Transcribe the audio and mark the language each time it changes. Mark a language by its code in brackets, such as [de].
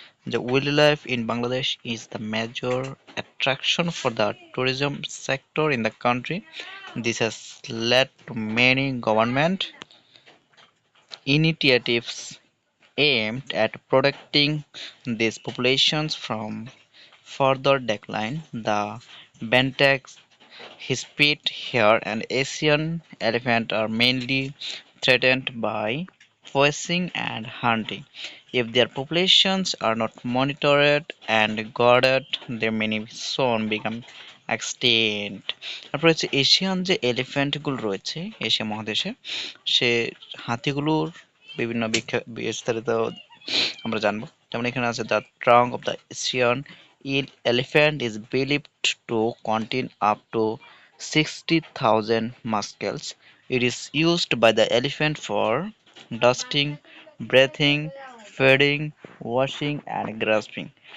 [en] যে wild life in Bangladesh is the major attraction for the tourism sector in the country. This has led to many government initiatives aimed at protecting these populations from further decline. The Bentex Hispid hare and Asian elephant are mainly threatened by poaching and hunting. If their populations are not monitored and guarded, they may soon become extinct. [bn] তারপরে হচ্ছে Asian যে elephant গুলো রয়েছে Asia মহাদেশে, সে হাতিগুলোর বিভিন্ন বিস্তারিত আমরা জানবো। যেমন এখানে আছে [en] The trunk of the Asian elephant is believed to contain up to 60,000 muscles. It is used by the elephant for dusting, breathing, feeding, washing, and grasping.